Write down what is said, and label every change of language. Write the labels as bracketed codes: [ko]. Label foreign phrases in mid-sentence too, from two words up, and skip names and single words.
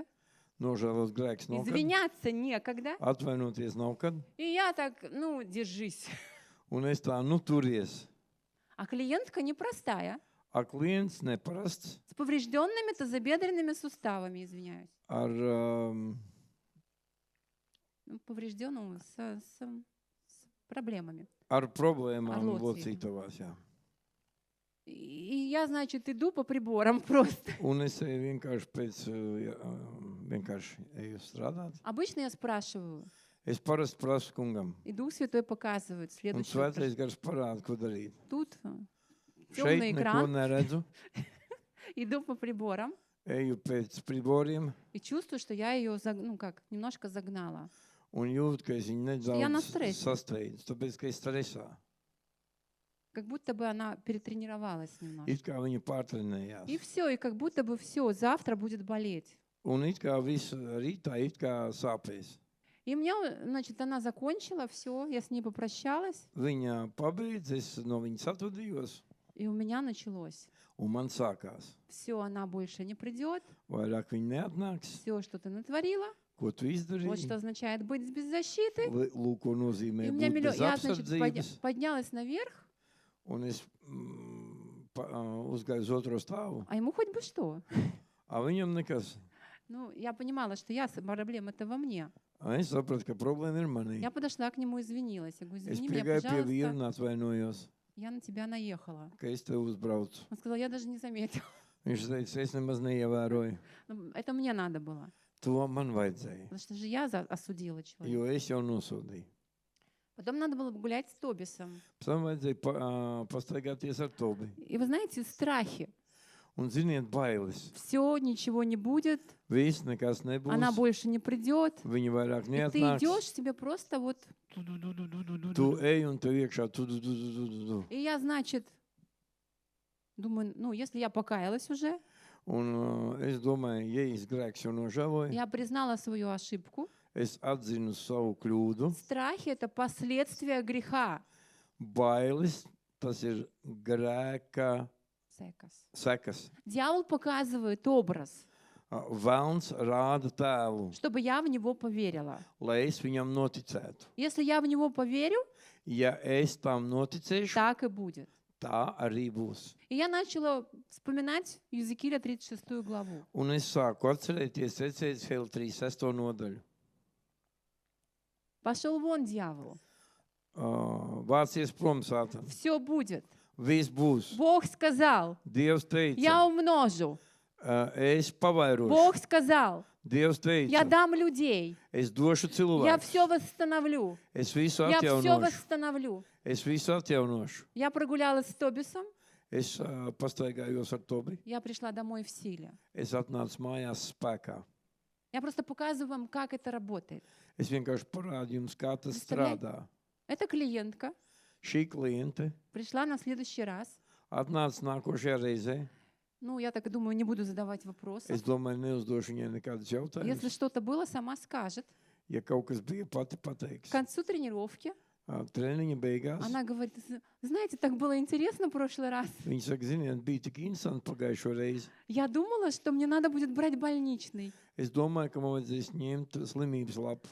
[lv] nožēlos grēks nav kad, [ru] извиняться некогда. [lv] atvainoties nav kad, [ru] И я так, ну, держись. [lv] un es tā, turies. [ru] А клиентка непростая, [lv] A klients neparasts [ru] с поврежденными тазобедренными суставами, извиняюсь. [lv] ar, [ru] Ну, поврежденную с проблемами. [lv] ar problēmām Ar locītēm. locītavās, jā. [ru] И я, значит, иду по приборам просто. [lv] Un es eju vienkārši vienkārši eju strādāt. [ru] Обычно я спрашиваю, [lv] Es parasti prasu kungam, [ru] и Дух Святой показывает [lv] un [ru] следующее. [lv] svētais gars parāda, ko darīt. [ru] Тут [lv] Šeit [ru] темный [lv] neko [ru] экран, [lv] neredzu, [ru] иду по приборам [lv] eju pēc priboriem [ru] и чувствую, что я ее, немножко загнала. [lv] un jūtu, ka es viņu Ja na nedaudz stresi. sasteidzu, tāpēc, ka es stresā. [ru] Как будто бы она перетренировалась немножко. [lv] It kā viņa pārtrenējās. [ru] И все, и как будто бы все, завтра будет болеть. [lv] Un it kā viss rītā, it kā sāpēs. [ru] И мне, значит, она закончила все, я с ней попрощалась, [lv] Viņa pabeidz, es no viņas atvadījos, [ru] и у меня началось. [lv] un man sākās. [ru] Все, она больше не придет, [lv] Vairāk viņa neatnāks, [ru] все, что ты натворила, [lv] ko tu [ru] вот что [lv] izdarīji. [ru] означает быть без защиты. [lv] Lūk, ko nozīmē [ru] И у меня [lv] būt bez [ru] я, значит, [lv] apsardzības. [ru] поднялась наверх, [lv] Un es uzgāju uz otro stāvu. [ru] а ему хоть бы что. [lv] A viņam nekas. [ru] Ну, я понимала, что проблема-то во мне. [lv] A es sapratu, ka problēma ir manī. [ru] Я подошла к нему, извинилась. Я говорю, [lv] Es [ru] извини меня, [lv] piegāju pie vīra [ru] пожалуйста, [lv] un atvainojos, [ru] я на тебя наехала. [lv] ka es tev uzbraucu. [ru] Он сказал, я даже не заметила. [lv] Viņš teica, es nemaz neievēroju. [ru] Ну, это мне надо было. [lv] To man vajadzēja, [ru] Потому что же я осудила человека. [lv] jo es jau nosodīju. [ru] Потом надо было гулять с Тобисом. [lv] Pēc tam vajadzēja pastaigāties ar Tobi. [ru] И вы знаете, страхи. [lv] Un ziniet, bailes. [ru] Все, ничего не будет, [lv] Viss nekas [ru] она [lv] nebūs. [ru] больше не придет. [lv] Viņa vairāk [ru] И ты [lv] neatnāks. [ru] идешь, тебе просто вот... [lv] Tu ej un tev iekšā. Tu. [ru] И я, значит, думаю, ну, если я покаялась уже, [lv] Un es domāju, ja es grēks jau nožēloju, [ru] Я признала свою ошибку. [lv] es atzinu savu kļūdu. [ru] Страхи — это последствия греха. [lv] Bailes, tas ir grēka sekas. [ru] Дьявол показывает образ, [lv] Velns rāda tēlu, [ru] чтобы я в него поверила. [lv] lai es viņam noticētu. [ru] Если я в него поверю, [lv] Ja es tam noticēšu, [ru] так и будет. [lv] tā arī būs. [ru] И я начала вспоминать Иезекииля 36 главу. [lv] Un es sāku atcerēties Ecēzihēla 36. nodaļu. [ru] Пошел вон, дьявол. [lv] Vācies prom, Sātans. [ru] Все будет. [lv] Viss būs. [ru] Бог сказал, [lv] Dievs [ru] я [lv] teica, [ru] умножу. [lv] es pavairošu. [ru] Бог сказал, [lv] Dievs [ru] я [lv] teica, [ru] дам людей. [lv] es došu [ru] Я [lv] cilvēku. [ru] все восстановлю. [lv] Es visu [ru] Я все [lv] atjaunošu. [ru] восстановлю. [lv] Es visu atjaunošu. [ru] Я прогулялась с Тобисом. [lv] Es pastaigājos ar Tobi. [ru] Я пришла домой в силе. [lv] Es atnācu mājās spēkā. [ru] Я просто показываю вам, как это работает. [lv] Es vienkārši parādu jums, kā tas [ru] Представляете? [lv] strādā. [ru] Эта клиентка [lv] Šī kliente [ru] пришла на следующий раз. [lv] atnāca nākošajā reizē. [ru] Ну, я так думаю, не буду задавать вопросов. [lv] Es domāju, neuzdošu viņai nekādus [ru] Если [lv] jautājumus. [ru] что-то было, сама скажет. [lv] Ja kaut kas bija, pati [ru] К [lv] pateiks. [ru] концу тренировки [lv] Treniņa beigās [ru] она говорит, знаете, так было интересно в прошлый раз. [lv] viņa saka, ziniet, bija tik interesanti pagājušo reizi. [ru] Я думала, что мне надо будет брать больничный. [lv] Es domāju, ka man vajadzēs ņemt slimības lapu,